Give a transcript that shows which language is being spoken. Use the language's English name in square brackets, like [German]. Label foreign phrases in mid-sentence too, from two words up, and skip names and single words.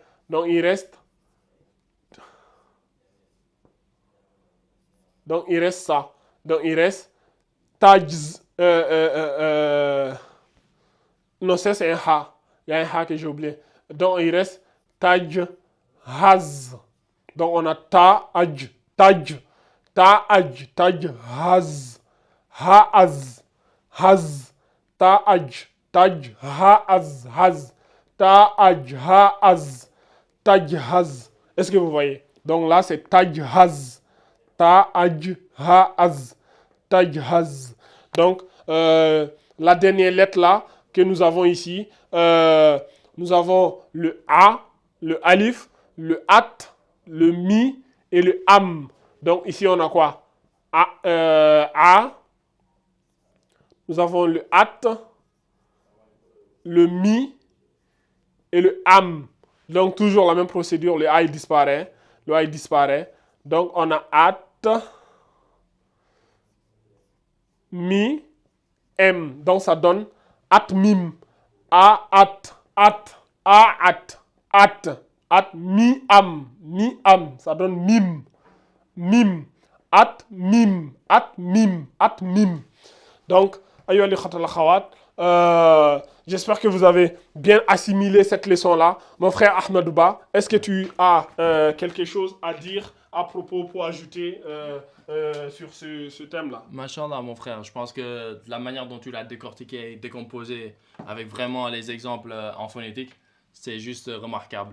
[French] Donc, il reste. Donc, il reste ça. Donc, il reste taj. Non, ça, c'est un ha. Il y a un ha que j'ai oublié. Donc, il reste taj, haz. Donc, on a ta, aj, taj. Ta, aj, taj, haz. Ha-az, haz. Ta, aj, taj, ha-az, haz. Ta, aj, ha-az. Taj, haz. Est-ce que vous voyez? Donc là, c'est taj, haz. Ta, aj, ha-az. Taj, haz. Donc, la dernière lettre là que nous avons ici, nous avons le A, le alif, le at, le mi et le am. Donc ici, on a quoi? A. Nous avons le at, le mi et le am. Donc toujours la même procédure, le a il disparaît. Le a il disparaît. Donc on a at, mi, m. Donc ça donne at mim. A at mi am. Mi am. Ça donne mim. Mim. At mim. At mim. At mim. Donc, j'espère que vous avez bien assimilé cette leçon-là. Mon frère Ahmadouba, est-ce que tu as quelque chose à dire à propos pour ajouter sur ce thème-là? Machallah, mon frère, je pense que la manière dont tu l'as décortiqué et décomposé avec vraiment les exemples en phonétique, c'est juste remarquable.